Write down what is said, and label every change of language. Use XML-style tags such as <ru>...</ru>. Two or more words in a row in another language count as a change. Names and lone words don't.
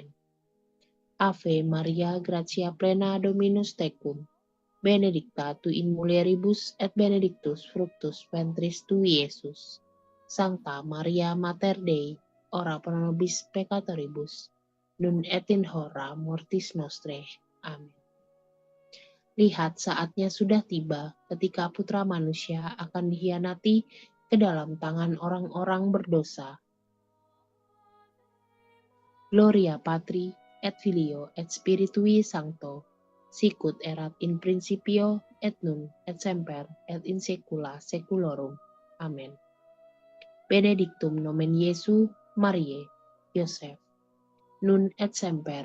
<la>Ave Maria, gratia plena, Dominus tecum, benedicta tu in mulieribus et benedictus fructus ventris tui, Iesus. Sancta Maria, Mater Dei, ora pro nobis peccatoribus, nun et in hora mortis nostrae. Amen.</la> <id>Lihat, saatnya sudah tiba ketika Putra Manusia akan dikhianati ke dalam tangan orang-orang berdosa.</id> <la>Gloria Patri, et Filio, et Spiritui Sancto, sicut erat in principio, et nun, et semper, et in saecula saeculorum. Amen. Benedictum nomen Iesu, Mariae, Joseph, nun et semper.</la>